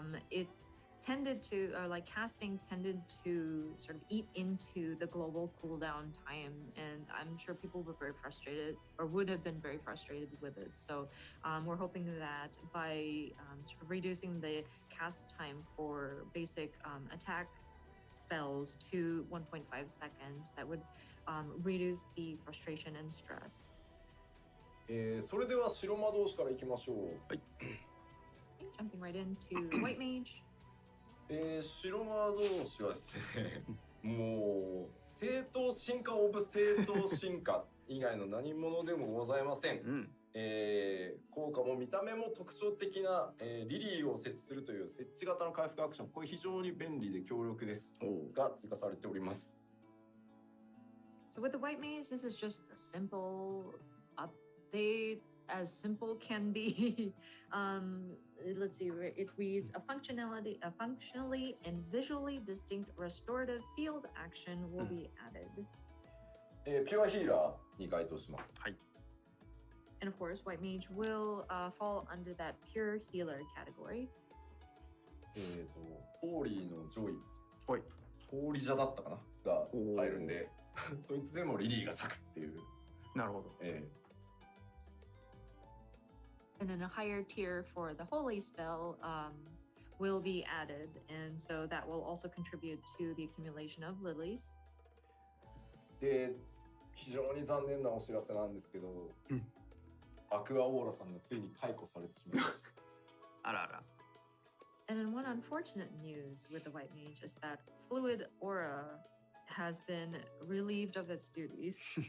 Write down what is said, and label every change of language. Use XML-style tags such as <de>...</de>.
<en>It tended to, casting tended to sort of eat into the global cooldown time, and I'm sure people were very frustrated, or would have been very frustrated with it. So we're hoping that by sort of reducing the cast time for basic attack spells to 1.5 seconds, that would reduce the frustration and stress.</en> <ja>それでは白魔導士からいきましょう。はい。</ja> <en>Jumping right into White Mage.</en> <ja>白魔同士はですね、もう正当進化オブ正当進化以外の何者でもございません。効果も見た目も特徴的な、リリーを設置するという設置型の回復アクション、これ非常に便利で強力ですが追加されております。</ja> <en>So with the White Mage, this is just a simple update, as simple can be. Let's see, it reads a functionally and visually distinct restorative field action will be added.</en> <ja>ピュアヒーラーに該当します。はい。</ja> <en>And of course, White Mage will fall under that pure healer category.</en> <ja>ホーリーのジョイ、ホーリジャだったかなが入るんで、そいつでもリリーが咲くっていう。なるほど。</ja> <en>And then a higher tier for the holy spell will be added, and so that will also contribute to the accumulation of lilies.</en> <ja>で、非常に残念なお知らせなんですけど、アクアオーラさんがついに解雇されてしまいました。あらあら。</ja> <en>And then one unfortunate news with the White Mage is that Fluid Aura has been relieved of its duties.</en>